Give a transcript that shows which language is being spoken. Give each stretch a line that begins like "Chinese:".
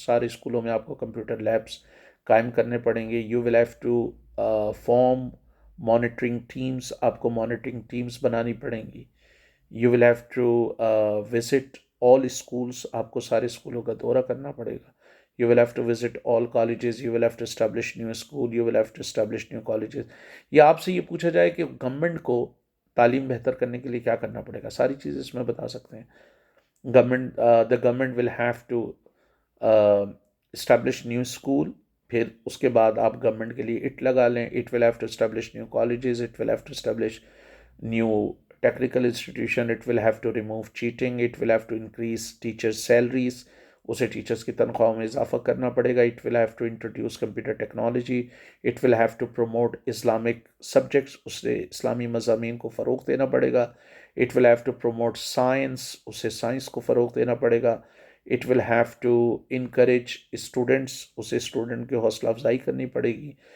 Urdu: سارے اسکولوں میں آپ کو کمپیوٹر لیبس قائم کرنے پڑیں گے.
English: You will have to form monitoring teams.
Urdu: آپ کو مانیٹرنگ ٹیمز بنانی پڑیں گی.
English: You will have to visit all schools.
Urdu: آپ کو سارے اسکولوں کا دورہ کرنا پڑے گا.
English: You will have to visit all colleges. You will have to establish new school. You will have to establish new colleges.
Urdu: یا آپ سے یہ پوچھا جائے کہ گورنمنٹ کو تعلیم بہتر کرنے کے لیے کیا کرنا پڑے گا، ساری چیزیں اس میں بتا سکتے ہیں.
English: the government will have to establish new school.
Urdu: پھر اس کے بعد آپ گورنمنٹ کے لیے اٹ لگا لیں.
English: It will have to establish new colleges. It will have to establish new technical institution. It will have to remove cheating. It will have to increase teachers' salaries.
Urdu: اسے teachers کی تنخواہوں میں اضافہ کرنا پڑے گا.
English: It will have to introduce computer technology. It will have to promote Islamic subjects.
Urdu: اسے اسلامی مضامین کو فروغ دینا پڑے گا.
English: It will have to promote science.
Urdu: اسے سائنس کو فروغ دینا پڑے گا.
English: It will have to encourage students.
Urdu: اسے اسٹوڈنٹ کی حوصلہ افزائی کرنی پڑے گی.